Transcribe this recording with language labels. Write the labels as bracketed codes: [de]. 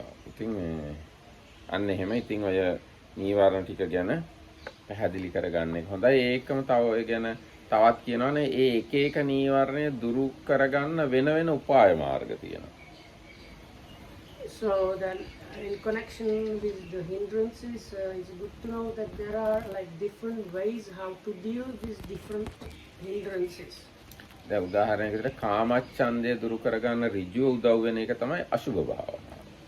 [si] ඉතින් අන්න එහෙම ඉතින් ඔය නීවරණ ටික ගැන පැහැදිලි කරගන්න එක හොඳයි. ඒකම තව ඔය ගැන තවත් කියනවනේ ඒ එක එක නීවරණය දුරු කරගන්න වෙන වෙන උපාය මාර්ග තියෙනවා. [en] So then, in connection with the hindrances, it's good to know that there are like different ways how to deal with different hindrances. [si] දැන් උදාහරණයකට කාමච්ඡන්දය දුරු කරගන්න ඍජුව උදව් වෙන එක තමයි අසුභ භාවනාව.